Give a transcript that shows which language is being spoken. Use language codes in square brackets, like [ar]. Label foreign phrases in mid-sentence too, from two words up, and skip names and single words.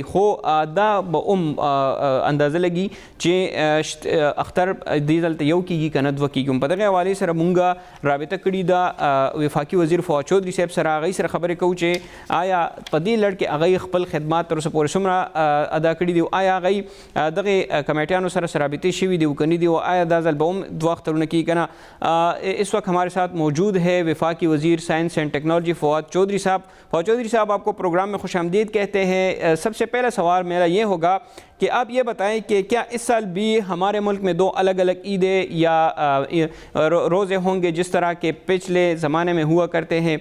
[ps] خو دا به اندازه لګي چې اختر دې دلته یو کېږي که نه دوه کېږي. په دغې حوالې سره مونږ رابطه کړي ده وفاقي وزیر فواد چودھری صاحب سره. هغوی سره خبرې کوو چې آیا په دې لړ کې هغوی خپل خدمات تر اوسه پورې څومره ادا کړي دي، آیا هغوی دغې کمیټیانو سره رابطې شوي دي او که نه دي، او آیا دا ځل به هم دو اخترونه کی کنا. [ur] اس وقت ہمارے ساتھ موجود ہے وفاقی وزیر [en] science and technology [ur] فواد چودھری صاحب. فواد چودھری صاحب آپ کو پروگرام میں خوش آمدید کہتے ہیں. سب سے پہلا سوال میرا یہ ہوگا کہ آپ یہ بتائیں کہ کیا اس سال بھی ہمارے ملک میں 2 الگ الگ عیدیں یا روزے ہوں گے جس طرح کے پچھلے زمانے میں ہوا کرتے ہیں؟